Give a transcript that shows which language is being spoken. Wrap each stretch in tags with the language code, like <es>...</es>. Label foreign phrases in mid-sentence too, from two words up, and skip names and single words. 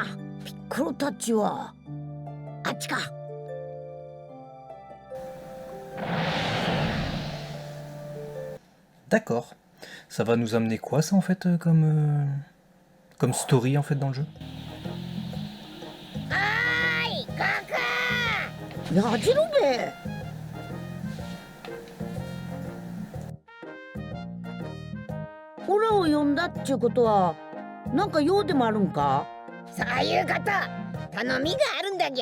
<ja>ピッコロたちはあっちか。</ja> <fr>D'accord. Ça va nous amener quoi, ça, en fait, comme story, en fait, dans le jeu?</fr> <ja>やじろべ。オラを呼んだっちゅうことはなんか用でもあるんか。そういうこと。頼みがあるんだぎゃ。</ja>